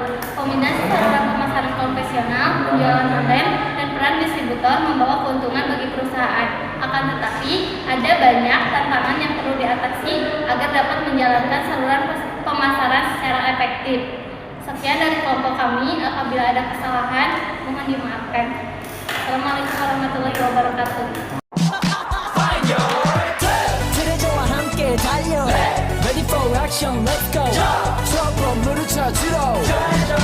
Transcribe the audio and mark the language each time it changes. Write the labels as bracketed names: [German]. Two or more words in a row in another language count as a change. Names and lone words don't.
[Indonesian] Kombinasi saluran pemasaran konvensional, penjualan online, dan peran distributor membawa keuntungan bagi perusahaan. Akan tetapi, ada banyak tantangan yang perlu diatasi agar dapat menjalankan saluran pemasaran secara efektif. Sekian dari kelompok kami. Apabila ada kesalahan, mohon dimaafkan. [Arabic] السلام عليكم ورحمة الله وبركاته. [Korean] 트레저와 함께 달려 [English] Ready for action, let's go. [Korean] 트럭으로 물을 찾으러